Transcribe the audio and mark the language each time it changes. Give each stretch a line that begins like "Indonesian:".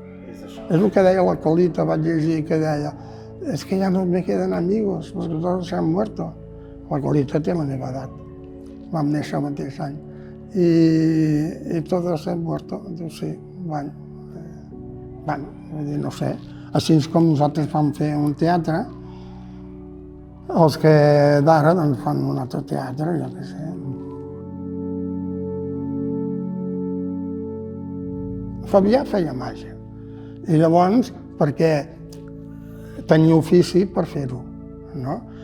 Catalan: És el que deia
Spanish: la Colita, vaig llegir, que deia es que ya no me quedan amigos, porque todos se han muerto.
Catalan: La Colita té la meva edat, vam néixer el mateix any. I
Spanish: todos se han muerto,
Catalan: doncs sí, bueno, no sé. Així com nosaltres vam fer un teatre, els que d'ara doncs fan un altre teatre, jo què sé. Fabià feia màgia. I llavors, perquè tenia ofici per fer-ho, no?